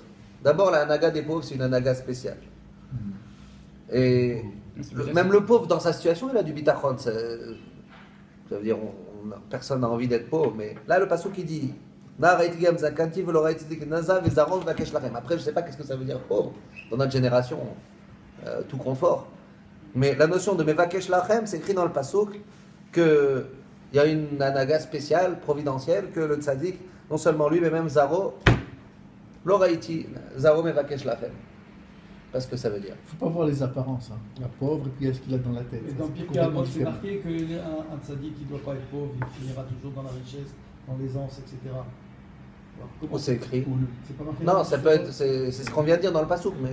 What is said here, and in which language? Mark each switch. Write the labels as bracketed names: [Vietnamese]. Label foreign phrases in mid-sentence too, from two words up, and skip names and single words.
[French] D'abord, la anaga des pauvres, c'est une anaga spéciale. Et même le pauvre, dans sa situation, il a du bitachon. Ça veut dire, personne n'a envie d'être pauvre. Mais là, le passage qui dit après, je ne sais pas qu'est-ce que ça veut dire pauvre dans notre génération, tout confort. Mais la notion de [Hebrew] מבקש לחם, [French] c'est écrit dans le pasuk qu'il y a une anaga spéciale, providentielle, que le tzaddik, non seulement lui, mais même Zaro, [Hebrew] ולא ראיתי, זרעו מבקש לחם. [French] Parce que ça veut dire. Il ne faut pas voir les apparences. La pauvre, et puis ce qu'il a dans la tête. Et dans Pirkei Avot, c'est marqué qu'un tzaddik qui ne doit pas être pauvre, il finira toujours dans la richesse, dans l'aisance, etc. Alors, comment Où c'est écrit? C'est pas marqué Non, dans- ça peut être, c'est ce qu'on vient de dire dans le Passouk, mais